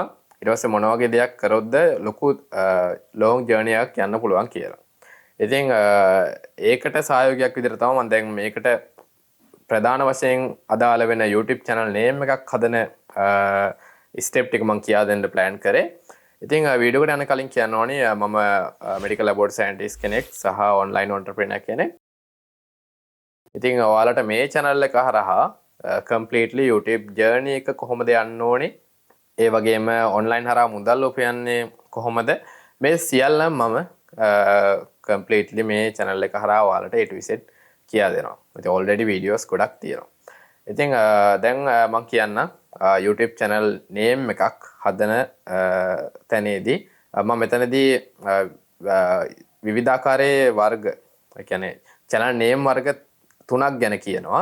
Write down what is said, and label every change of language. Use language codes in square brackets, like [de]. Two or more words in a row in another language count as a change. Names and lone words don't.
[si] ඊට පස්සේ මොන වගේ දෙයක් කරොත්ද ලොකු [en] long journey [si] එකක් යන්න පුළුවන් කියලා. ඉතින් ඒකට සහයෝගයක් විදිහට තමයි මම දැන් මේකට ප්‍රධාන වශයෙන් අදාළ වෙන [en] YouTube channel name [si] එකක් හදන step ටික මම කියා දෙන්න plan කරේ. ඉතින් වීඩියෝ එකට යන කලින් කියන්න ඕනේ මම [en] medical laboratory scientist [si] කෙනෙක් සහ [en] online entrepreneur [si] කෙනෙක්. ඉතින් ඔයාලට මේ channel එක හරහා [en] completely YouTube journey [si] එක කොහොමද යන්න ඕනේ? ඒ වගේම online හරහා මුදල් උපයන්නේ කොහොමද? මේ සියල්ල මම completely මේ channel එක හරහා ඔයාලට [en] A to Z [si] කියා දෙනවා. ඉතින් [en] already videos [si] ගොඩක් තියෙනවා. ඉතින් දැන් මම කියන්න [en] YouTube channel name [si] එකක් හදන තැනේදී මම මෙතනදී විවිධාකාරයේ වර්ග ඒ කියන්නේ [en] channel name [si] වර්ග 3ක් ගැන කියනවා.